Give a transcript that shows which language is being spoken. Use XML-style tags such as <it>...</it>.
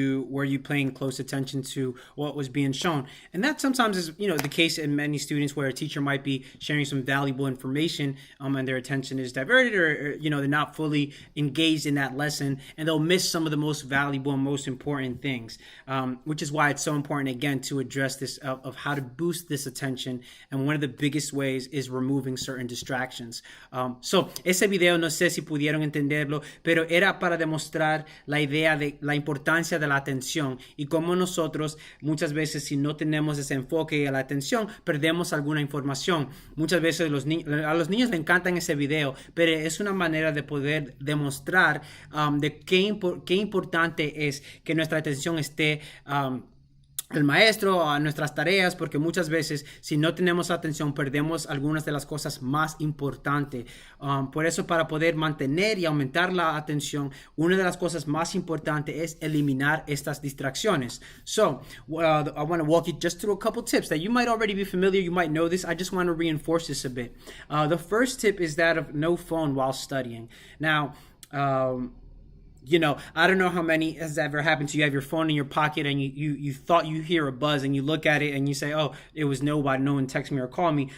<en>Were you paying close attention to what was being shown? And that sometimes is, the case in many students where a teacher might be sharing some valuable information, and their attention is diverted, or they're not fully engaged in that lesson, and they'll miss some of the most valuable and most important things. Which is why it's so important, again, to address this of how to boost this attention. And one of the biggest ways is removing certain distractions.</en> <es>So ese video, no sé si pudieron entenderlo, pero era para demostrar la idea de la importancia de la atención y cómo nosotros muchas veces, si no tenemos ese enfoque y la atención, perdemos alguna información. Muchas veces a los niños les encantan ese video, pero es una manera de poder demostrar de qué importante es que nuestra atención esté el maestro, a nuestras tareas, porque muchas veces si no tenemos atención perdemos algunas de las cosas más importantes. Por eso, para poder mantener y aumentar la atención, una de las cosas más importantes es eliminar estas distracciones.</es> <en>So I want to walk you just through a couple tips that you might already be familiar, you might know this. I just want to reinforce this a bit. The first tip is that of no phone while studying. Now, I don't know how many has ever happened to you. You have your phone in your pocket and you thought you hear a buzz and you look at it and you say, oh, it was nobody, no one texted me or called me.</en>